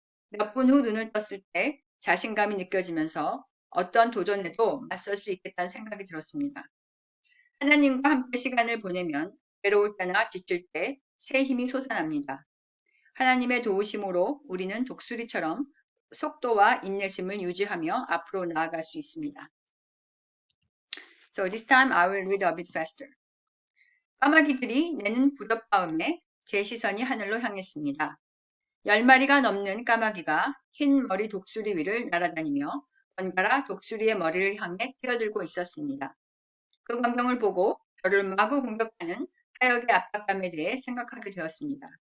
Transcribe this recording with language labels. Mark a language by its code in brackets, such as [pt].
[ko] 몇 분 후 눈을 떴을 때 자신감이 느껴지면서 어떤 도전에도 맞설 수 있겠다는 생각이 들었습니다. 하나님과 함께 시간을 보내면 외로울 때나 지칠 때 새 힘이 솟아납니다. 하나님의 도우심으로 우리는 독수리처럼 속도와 인내심을 유지하며 앞으로 나아갈 수 있습니다. [en] So this time I will read a bit faster. [ko] 까마귀들이 내는 불협화음에 제 시선이 하늘로 향했습니다. 10마리가 넘는 까마귀가 흰 머리 독수리 위를 날아다니며 번갈아 독수리의 머리를 향해 뛰어들고 있었습니다. 그 광경을 보고 저를 마구 공격하는 사역의 압박감에 대해 생각하게 되었습니다.